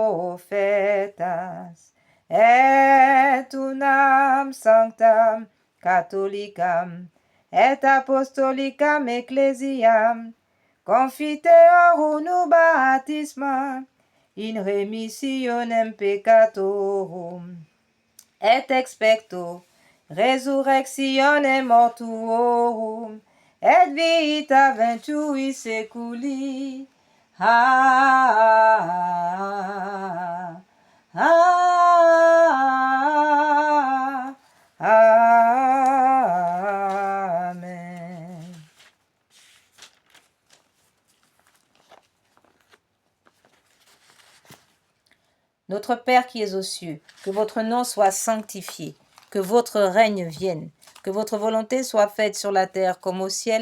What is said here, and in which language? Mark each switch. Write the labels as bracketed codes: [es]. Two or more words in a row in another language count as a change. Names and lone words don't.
[la] prophetas, et unam sanctam catholicam, et apostolicam ecclesiam, confiteorum baptisma, in remissionem peccatorum, et expecto resurrectionem mortuorum, et vita ventui seculi. Amen. [fr] Notre Père qui es aux cieux, que votre nom soit sanctifié, que votre règne vienne, que votre volonté soit faite sur la terre comme au ciel.